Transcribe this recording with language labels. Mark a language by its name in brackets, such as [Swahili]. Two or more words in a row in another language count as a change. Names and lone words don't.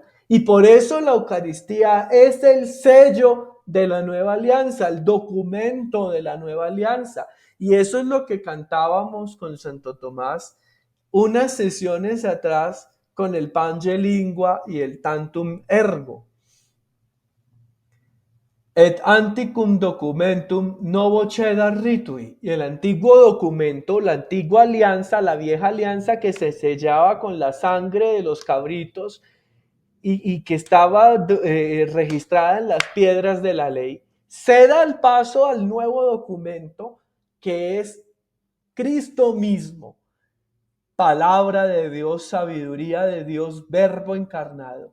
[Spanish] Y por eso la Eucaristía es el sello de la nueva alianza, el documento de la nueva alianza. Y eso es lo que cantábamos con Santo Tomás unas sesiones atrás con el Pange Lingua y el Tantum Ergo. [Latin] Et anticum documentum novo cedar ritui. [Spanish] Y el antiguo documento, la antigua alianza, la vieja alianza que se sellaba con la sangre de los cabritos y que estaba registrada en las piedras de la ley, ceda el paso al nuevo documento que es Cristo mismo, palabra de Dios, sabiduría de Dios, verbo encarnado.